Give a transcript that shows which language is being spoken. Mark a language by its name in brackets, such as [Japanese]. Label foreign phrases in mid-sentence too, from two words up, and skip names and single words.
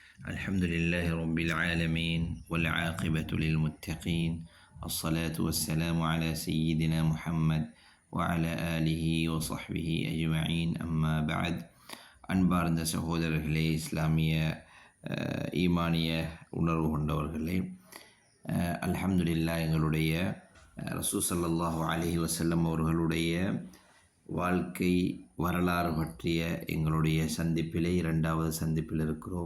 [Arabic] الحمد لله رب العالمين والعاقبة للمتقين الصلاة والسلام على سيدنا محمد وعلى آله وصحبه أجمعين أما بعد [Tamil] அன்பார்ந்த சகோதரர்களே, இஸ்லாமிய ஈமானிய உணர்வு கொண்டவர்களே, அல்ஹம்துலில்லாஹ் எங்களுடைய ரசூல் [Arabic] صلى الله عليه وسلم [Tamil] அவர்களுடைய வாழ்க்கை வரலாறு பற்றிய எங்களுடைய சந்திப்பிலே இரண்டாவது சந்திப்பில் இருக்கிறோம்.